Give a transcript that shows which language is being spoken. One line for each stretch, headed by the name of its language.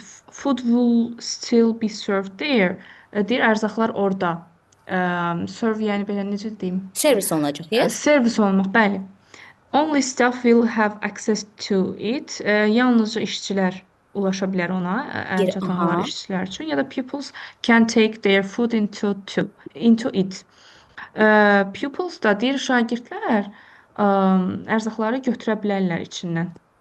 English: Food will still be served there.
Azerbaijani: Deyir, ərzaqlar orada. Serve, yəni belə necə deyim? Servis olunacaq, yes? Servis olunmaq, bəli.
English: Only staff will have access to it.
Azerbaijani: Yalnızca işçilər ulaşa bilər ona, Bir, əlçatan olar aha. işçilər üçün ya da
English: pupils can take their food into it.
Azerbaijani: Pupils da deyir şagirdlər ərzaqları götürə bilərlər içindən.